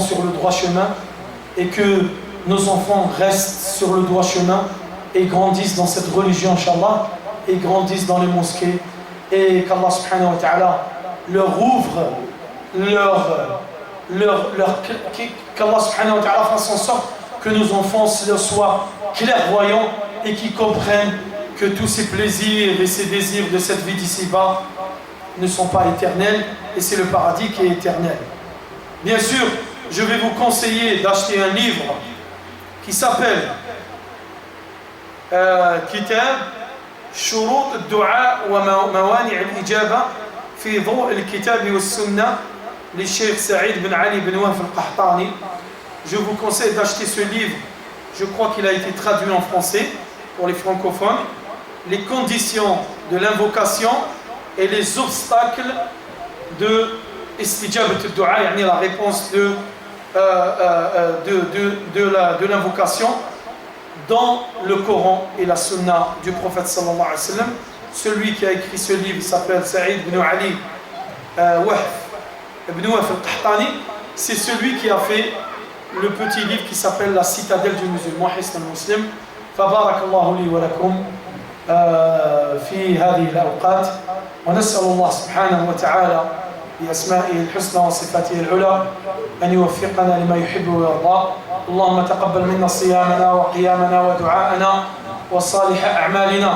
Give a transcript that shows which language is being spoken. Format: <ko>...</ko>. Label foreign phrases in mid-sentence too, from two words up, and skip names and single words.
<fr>sur le droit chemin et que nos enfants restent sur le droit chemin et grandissent dans cette religion, Inch'Allah, et grandissent dans les mosquées, et qu'Allah</fr> <ar>سبحانه وتعالى</ar> <fr>leur ouvre qu'Allah</fr> <ar>سبحانه وتعالى</ar> <fr>fasse en sorte que nos enfants soient clairvoyants et qu'ils comprennent que tous ces plaisirs et ces désirs de cette vie d'ici-bas ne sont pas éternels et c'est le paradis qui est éternel. Bien sûr, je vais vous conseiller d'acheter un livre qui s'appelle Kitab Shurut al-Du'a wa Mawani' al-Ijaba fi Daw' al-Kitab wa Sunnah li Cheikh Saïd bin Ali bin Wahf al-Qahtani. Je vous conseille d'acheter ce livre. Je crois qu'il a été traduit en français pour les francophones. Les conditions de l'invocation et les obstacles de</fr> <ar>استجابة الدعاء,</ar> <fr>yani la réponse de l'invocation dans le Coran et la Sunna du prophète</fr> <ar>صلى الله عليه وسلم.</ar> <fr>Celui qui a écrit ce livre s'appelle Saïd bin Ali Wahf ibn Wahf al-Qahtani. C'est celui qui a fait le petit livre qui s'appelle La citadelle du musulman, Hisn al-Muslim.</fr> <ar>فبارك الله لي ولكم في هذه الأوقات ونسأل الله سبحانه وتعالى بأسمائه الحسنى وصفاته العلى أن يوفقنا لما يحب ويرضى. اللهم تقبل منا صيامنا وقيامنا ودعاءنا وصالح أعمالنا.</ar>